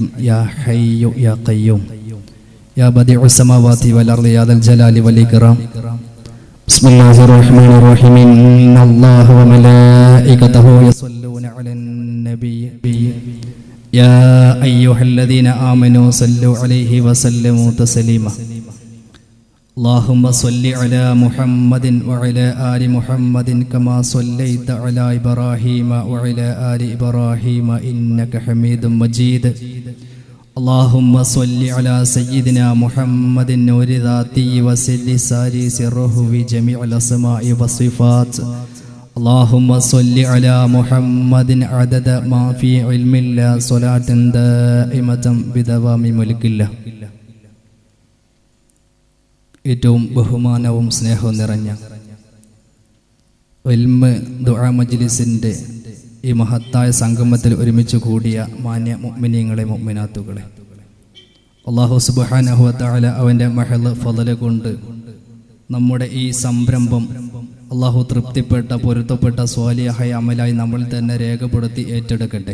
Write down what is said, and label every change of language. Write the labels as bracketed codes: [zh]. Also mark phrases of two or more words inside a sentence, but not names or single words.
[ar] يا حي يا قيوم يا بديع السماوات والأرض يا ذا الجلال والإكرام. بسم الله الرحمن الرحيم. إن الله وملائكته يصلون على النبي يا أيها الذين آمنوا صلوا عليه وسلموا تسليما. اللهم صل على محمد وعلى آل محمد كما صليت على إبراهيم وعلى آل إبراهيم إنك حميد مجيد. اللهم صل على سيدنا محمد نور ذاته وسر ساري سره بجميع الأسماء والصفات. اللهم صل على محمد عدد ما في علم الله صلاة دائمة بدوام ملك الله. [ml] ഏറ്റവും ബഹുമാനവും സ്നേഹവും നിറഞ്ഞ ഇൽമ് ദുആ മജ്ലിസിൻ്റെ ഈ മഹത്തായ സംഗമത്തിൽ ഒരുമിച്ച് കൂടിയ മാന്യ മുഅ്മിനീങ്ങളെ മുഅ്മിനാത്തുകളെ, അല്ലാഹു [ar] سبحانه وتعالى [ml] അവൻ്റെ [ar] محض فضل [ml] കൊണ്ട് നമ്മുടെ ഈ സംരംഭം അല്ലാഹു തൃപ്തിപ്പെട്ട പൊരുത്തപ്പെട്ട സ്വാലിഹായ അമലായി നമ്മൾ തന്നെ രേഖപ്പെടുത്തി ഏറ്റെടുക്കട്ടെ.